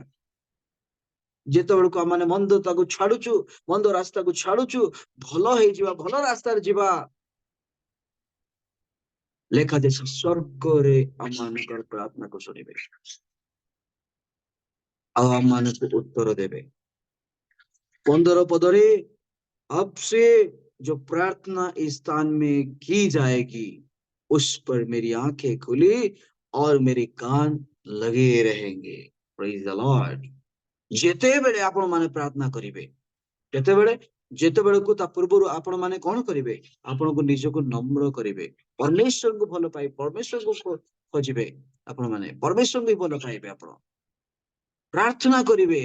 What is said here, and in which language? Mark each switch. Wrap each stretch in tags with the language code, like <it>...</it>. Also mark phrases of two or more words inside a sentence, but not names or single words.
<or>ଯେତେବେଳକୁ ଆମେ ମନ୍ଦ ତାକୁ ଛାଡୁଛୁ, ମନ୍ଦ ରାସ୍ତାକୁ ଛାଡୁଛୁ, ଭଲ ହେଇଯିବା, ଭଲ ରାସ୍ତାରେ ଯିବା। ଲେଖାଯାଏ ସ୍ୱର୍ଗରେ ଆମମାନଙ୍କର ପ୍ରାର୍ଥନାକୁ ଶୁଣିବେ ଆଉ ଆମମାନଙ୍କୁ ଉତ୍ତର ଦେବେ।</or> <hi>15 पदरे अब से जो प्रार्थना इस स्थान में की जाएगी, उस पर मेरी आंखें खुली और मेरे कान लगे रहेंगे।</hi> <en>Praise the Lord.</en> <or>ଯେତେବେଳେ ଆପଣ ମାନେ ପ୍ରାର୍ଥନା କରିବେ, ଯେତେବେଳକୁ ତା ପୂର୍ବରୁ ଆପଣ ମାନେ କଣ କରିବେ? ଆପଣଙ୍କୁ ନିଜକୁ ନମ୍ର କରିବେ, ପରମେଶ୍ୱରଙ୍କୁ ଭଲ ପାଇ ପରମେଶ୍ୱରଙ୍କୁ ଖୋଜିବେ। ଆପଣ ମାନେ ପରମେଶ୍ୱରଙ୍କୁ ଭଲ ପାଇବେ। ଆପଣ ପ୍ରାର୍ଥନା କରିବେ।</or>